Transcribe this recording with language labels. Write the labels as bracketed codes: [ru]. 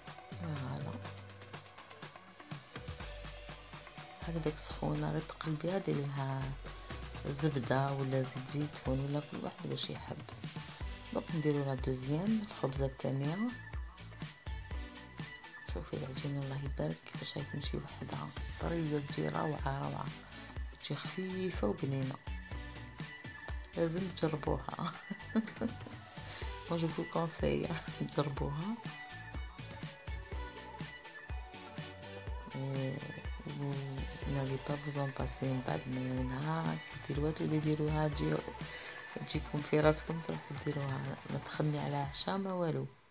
[ar] فوالا هكذاك سخونه غير تقلبيها ديري لها زبده ولا زيت زيتون ولا كل واحد باش يحب. دونك نديرو لا دوزيام الخبزه الثانيه. شوفي العجينه الله يبارك كيفاش هاي تمشي وحدها طريه تجي روعه روعه، تجي خفيفه وبنينه. لازم تجربوها. [fr] moi je vous conseille [ar] تجربوها. [fr] vous n'allez pas vous en passer [ar] من بعد منها ديروها تولي ديروها تجيكم في راسكم تروحوا ديروها ما تخدمي على عشاء ما والو.